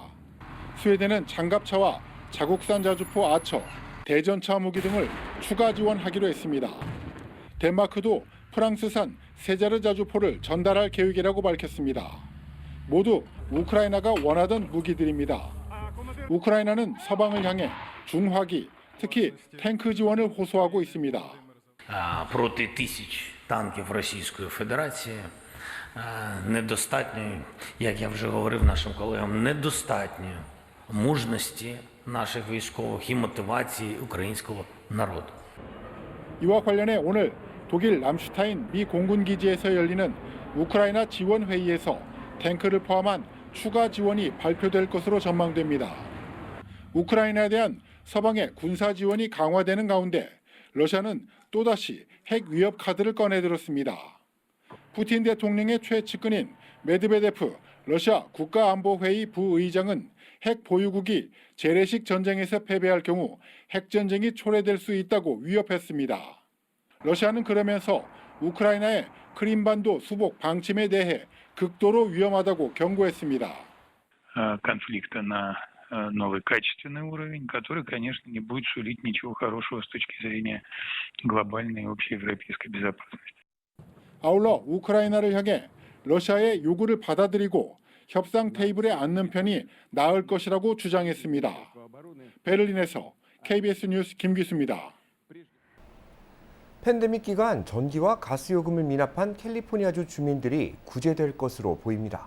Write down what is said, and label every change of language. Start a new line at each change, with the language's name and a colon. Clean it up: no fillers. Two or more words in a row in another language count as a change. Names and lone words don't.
Korean: 스웨덴은 장갑차와 자국산 자주포 아처, 대전차 무기 등을 추가 지원하기로 했습니다. 덴마크도 프랑스산 세자르 자주포를 전달할 계획이라고 밝혔습니다. 모두 우크라이나가 원하던 무기들입니다. 우크라이나는 서방을 향해 중화기, 특히 탱크 지원을 호소하고 있습니다.
Ukrainian: Проти тисяч танків Російської Федерації недостатньо, як я вже говорив нашим колегам, недостатньо мужності наших військових і мотивації українського народу.
Korean: 이와 관련해 오늘 독일 람슈타인 미 공군 기지에서 열리는 우크라이나 지원 회의에서 탱크를 포함한 추가 지원이 발표될 것으로 전망됩니다. 우크라이나에 대한 서방의 군사 지원이 강화되는 가운데 러시아는 또다시 핵 위협 카드를 꺼내들었습니다. 푸틴 대통령의 최측근인 메드베데프 러시아 국가안보회의 부의장은 핵 보유국이 재래식 전쟁에서 패배할 경우 핵전쟁이 초래될 수 있다고 위협했습니다. 러시아는 그러면서 우크라이나의 크림반도 수복 방침에 대해 극도로 위험하다고 경고했습니다.
Russian: Конфликта на новый качественный уровень, который, конечно, не будет сулить ничего хорошего с точки зрения глобальной и общеевропейской безопасности.
Korean: 아울러 우크라이나를 향해 러시아의 요구를 받아들이고 협상 테이블에 앉는 편이 나을 것이라고 주장했습니다. 베를린에서 KBS 뉴스 김기수입니다. 팬데믹 기간 전기와 가스 요금을 미납한 캘리포니아주 주민들이 구제될 것으로 보입니다.